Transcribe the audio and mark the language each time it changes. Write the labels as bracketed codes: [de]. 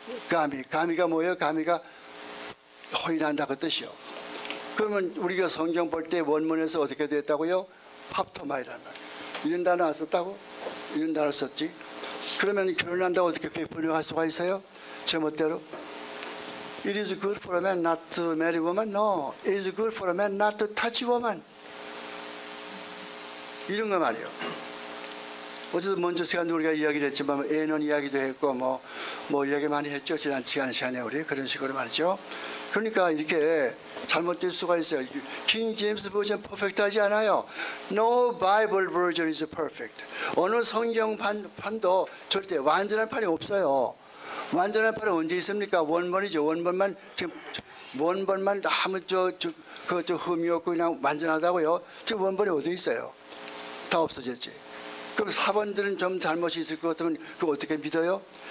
[ko] 가미가 뭐예요? 가미가 호인한다 그 뜻이요. 그러면 우리가 성경 볼 때 원문에서 어떻게 됐다고요? 합토마이라는 말. 이런 단어 안 썼다고? 이런 단어 썼지. 그러면 결혼한다고 어떻게 그렇게 번역할 수가 있어요? 제멋대로. [en] It is good for a man not to marry a woman. No, it is good for a man not to touch a woman. [ko] 이런 거 말이에요. 어제도 먼저 시간에 우리가 이야기를 했지만 애는 이야기도 했고 뭐 이야기 많이 했죠. 지난 시간에 우리 그런 식으로 말이죠. 그러니까 이렇게 잘못될 수가 있어요. 킹 제임스 버전 퍼펙트하지 않아요. [en] No Bible version is perfect. [ko] 어느 성경판도 절대 완전한 판이 없어요. 완전한 판은 언제 있습니까? 원본이죠. 원본만 지금 원본만 아무 저 흠이 없고 그냥 완전하다고요. 지금 원본이 어디 있어요? 다 없어졌지. 그럼 사본들은 좀 잘못이 있을 것 같으면 그거 어떻게 믿어요?